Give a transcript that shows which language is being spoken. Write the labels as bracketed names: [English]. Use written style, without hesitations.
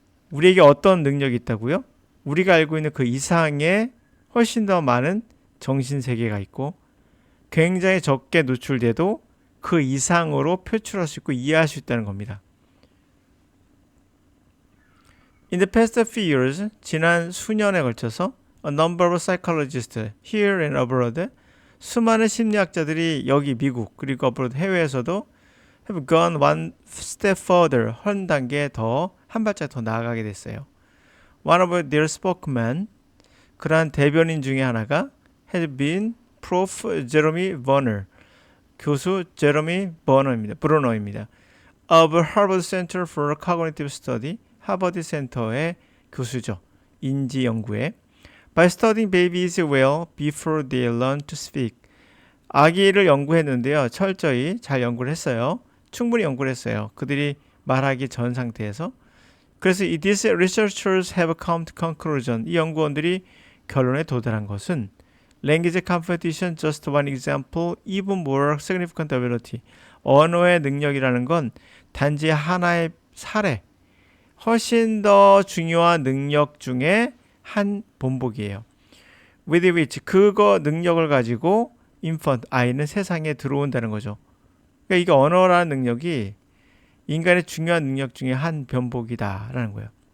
[Korean] 우리에게 어떤 능력이 있다고요? 우리가 알고 있는 그 이상의 훨씬 더 많은 정신세계가 있고 굉장히 적게 노출돼도 그 이상으로 표출할 수 있고 이해할 수 있다는 겁니다. [English] In the past few years, [Korean] 지난 수년에 걸쳐서 [English] a number of psychologists here and abroad, [Korean] 수많은 심리학자들이 여기 미국 그리고 [English] abroad [Korean] 해외에서도 [English] have gone one step further, [Korean] 한 단계 더, 한 발짝 더 나아가게 됐어요. [English] One of their spokesmen, [Korean] 그러한 대변인 중에 하나가 [English] has been Prof. [Korean] Jeremy Bronner, 교수 제러미 브로너입니다. [English] of Harvard Center for Cognitive Study, [Korean] 하버드 센터의 교수죠. 인지 연구에 [English] by studying babies well before they learn to speak. [Korean] 아기를 연구했는데요. 철저히 잘 연구를 했어요. 충분히 연구를 했어요. 그들이 말하기 전 상태에서. [English] 그래서 these researchers have come to conclusion. [Korean] 이 연구원들이 결론에 도달한 것은 [English] language competition just one example, even more significant ability. [Korean] 언어의 능력이라는 건 단지 하나의 사례, 훨씬 더 중요한 능력 중에 한 본보기예요. [English] With which [Korean] 그거 능력을 가지고 infant 아이는 세상에 들어온다는 거죠. 그러니까 이게 언어라는 능력이 인간의 중요한 능력 중에 한 변복이다라는 거예요.